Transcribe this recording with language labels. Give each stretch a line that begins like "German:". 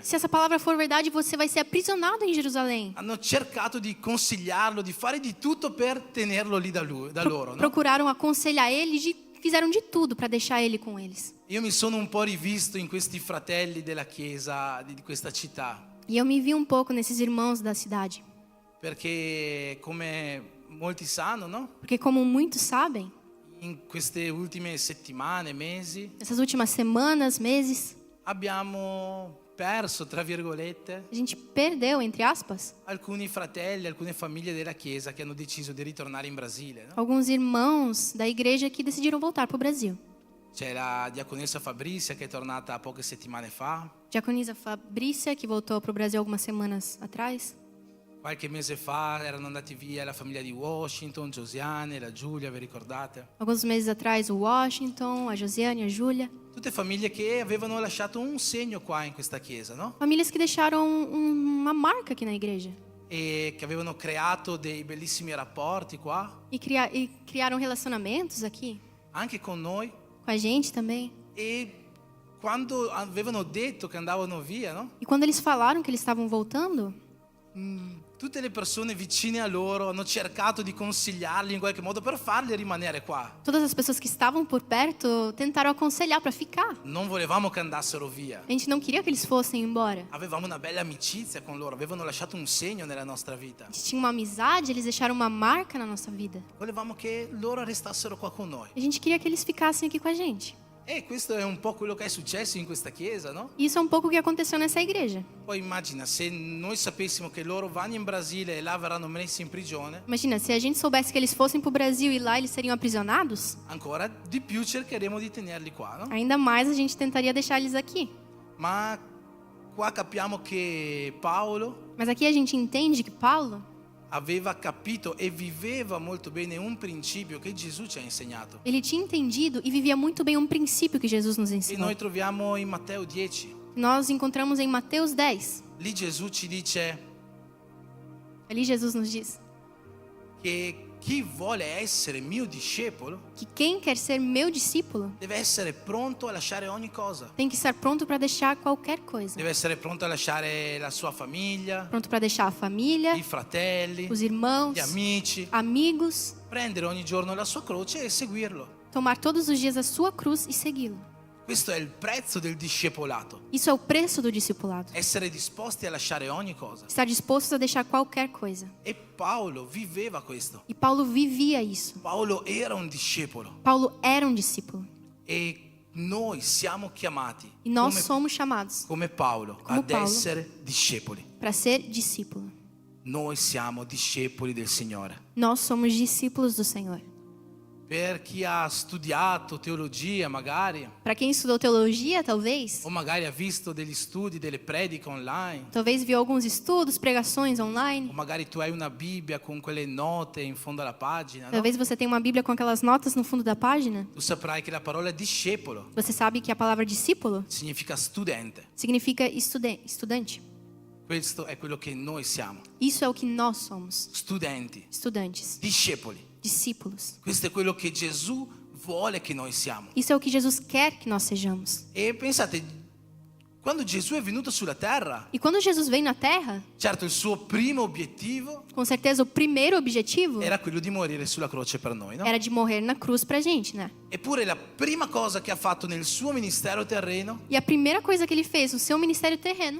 Portuguese: Se essa palavra for verdade, você vai ser aprisionado em Jerusalém.
Italian: Hanno cercato di consigliarlo, di fare di tutto per tenerlo lì da loro, no?
Portuguese: Procuraram aconselhar ele, fizeram de tudo para deixar ele com eles.
Italian: Io mi sono un po' rivisto in questi fratelli della chiesa di questa città,
Portuguese: E eu me vi um pouco nesses irmãos da cidade.
Italian: perché come molti sanno, no?
Portuguese: Porque como muitos sabem,
Italian: In queste ultime settimane, mesi,
Portuguese: nessas últimas semanas, meses,
Italian: abbiamo perso, tra virgolette,
Portuguese: a gente perdeu, entre aspas,
Italian: alcuni fratelli, alcune famiglie della chiesa che hanno deciso di ritornare in Brasile, no?
Portuguese: alguns irmãos da igreja que decidiram voltar para o Brasil.
Italian: C'è la diaconessa Fabrizia che è tornata poche settimane fa,
Portuguese: Diaconisa Fabrícia, que voltou para o Brasil algumas semanas atrás.
Italian: qualche mese fa erano andati via la famiglia di Washington, Josiane, la Giulia, vi ricordate?
Portuguese: Alguns meses atrás, o Washington, a Josiane, a Júlia.
Italian: Tutte famiglie che avevano lasciato un segno qua in questa chiesa, no?
Portuguese: Famílias que deixaram uma marca aqui na igreja.
Italian: E che avevano creato dei bellissimi rapporti qua,
Portuguese: E criaram relacionamentos aqui,
Italian: anche con noi.
Portuguese: com a gente também.
Italian: E quando avevano detto che andavano via, no?
Portuguese: E quando eles falaram que eles estavam voltando,
Italian: Tutte le persone vicine a loro hanno cercato di consigliarli in qualche modo per farli rimanere qua.
Portuguese: todas as pessoas que estavam por perto tentaram aconselhar para ficar.
Italian: Non volevamo che andassero via.
Portuguese: A gente não queria que eles fossem embora.
Italian: Avevamo una bella amicizia con loro, avevano lasciato un segno nella nostra vita.
Portuguese: A gente tinha uma amizade, eles deixaram uma marca na nossa vida.
Italian: Volevamo che loro restassero qua con noi.
Portuguese: A gente queria que eles ficassem aqui com a gente.
Italian: E questo è un po' quello che è successo in questa chiesa, no?
Portuguese: E isso é um pouco o que aconteceu nessa igreja.
Italian: Poi immagina se noi sapessimo che loro vanno in Brasile e là verranno messi in prigione,
Portuguese: Imagina, se a gente soubesse que eles fossem para o Brasil e lá eles seriam aprisionados,
Italian: ancora di più cercheremo di tenerli qua, no?
Portuguese: ainda mais a gente tentaria deixar eles aqui.
Italian: Ma qua capiamo che Paolo
Portuguese: Mas aqui a gente entende que Paulo,
Italian: aveva capito e viveva molto bene un principio che Gesù ci ha insegnato.
Portuguese: ele tinha entendido e vivia muito bem um princípio que Jesus nos
Italian: E
Portuguese: ensinou.
Italian: noi troviamo in Matteo 10.
Portuguese: Nós encontramos em Mateus 10.
Italian: Lì Gesù ci dice
Portuguese: Ali Jesus nos diz
Italian: che chi vuole essere mio discepolo
Portuguese: que quem quer ser meu discípulo
Italian: deve essere pronto a lasciare ogni cosa.
Portuguese: tem que estar pronto para deixar qualquer coisa.
Italian: Deve essere pronto a lasciare la sua famiglia,
Portuguese: Pronto para deixar a família,
Italian: i fratelli,
Portuguese: os irmãos,
Italian: gli amici,
Portuguese: amigos,
Italian: prendere ogni giorno la sua croce e seguirlo.
Portuguese: tomar todos os dias a sua cruz e segui-lo.
Italian: Questo è il prezzo del discepolato.
Portuguese: Isso é o preço do discipulado.
Italian: Essere disposti a lasciare ogni cosa.
Portuguese: Estar disposto a deixar qualquer coisa.
Italian: E Paolo viveva questo.
Portuguese: E Paulo vivia isso.
Italian: Paolo era un discepolo.
Portuguese: Paulo era um discípulo.
Italian: E noi siamo chiamati,
Portuguese: E nós
Italian: come,
Portuguese: somos chamados
Italian: come Paolo, come ad Paolo. essere discepoli.
Portuguese: para ser discípulo.
Italian: Noi siamo discepoli del Signore.
Portuguese: Nós somos discípulos do Senhor.
Italian: Per chi ha studiato teologia magari,
Portuguese: Para quem estudou teologia, talvez,
Italian: o magari ha visto degli studi, delle prediche online,
Portuguese: talvez viu alguns estudos, pregações
Italian: o
Portuguese: online.
Italian: magari tu hai una Bibbia con quelle note in fondo alla pagina, no?
Portuguese: Talvez você tenha uma Bíblia com aquelas notas no fundo da página.
Italian: Tu saprai che la parola discepolo
Portuguese: Você sabe que a palavra discípulo
Italian: significa studente.
Portuguese: significa estudante.
Italian: Questo è quello che noi siamo,
Portuguese: Isso é o que nós somos,
Italian: studenti,
Portuguese: estudantes,
Italian: discepoli.
Portuguese: discípulos.
Italian: Questo è quello che Gesù vuole che noi siamo.
Portuguese: Isso é o que Jesus quer que nós sejamos.
Italian: E pensate, quando Gesù è venuto sulla terra,
Portuguese: E quando Jesus veio na Terra,
Italian: certo il suo primo obiettivo
Portuguese: com certeza o primeiro objetivo
Italian: era quello di morire sulla croce per noi, no?
Portuguese: era de morrer na cruz pra gente, né?
Italian: Eppure la prima cosa che ha fatto nel suo ministero terreno,
Portuguese: E a primeira coisa que ele fez no seu ministério terreno,